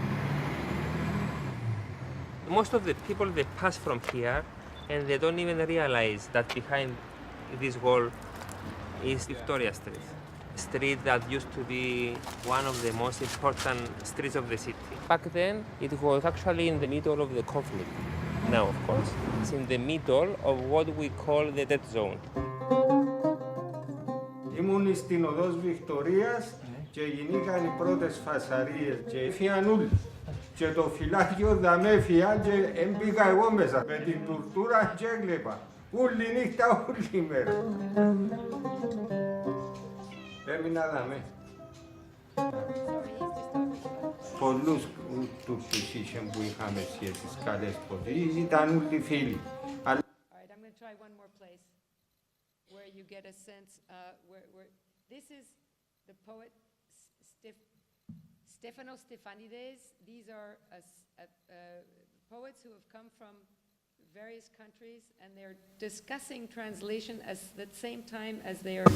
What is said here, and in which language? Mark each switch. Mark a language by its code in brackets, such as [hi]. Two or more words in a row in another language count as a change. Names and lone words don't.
[en] Most of the people, they pass from here and they don't even realize that behind this wall is Victoria Street. Street that used to be one of the most important streets of the city. Back then, it was actually in the middle of the conflict. Now, of course, it's in the middle of what we call the dead zone. [el] Ήμουν στην οδός Βικτωρίας και γίνηκαν οι πρώτες φασαρίες και έφυγαν όλοι. Και το φυλάκιο δαμέ έφυγαν και έμπηκα εγώ μέσα. Με την τουρτούρα και έκλεπα. Όλη νύχτα, όλη μέρα. Έμεινα δαμέ. Πολλούς Τούρκους είχαν που είχαμε σχέσεις καλές ποδίες, ήταν όλοι φίλοι. [en] All right, I'm going to try one more place where you get a sense where this is the poet Stefanos Stefanides. These are poets who have come from various countries, and they're discussing translation at the same time as they are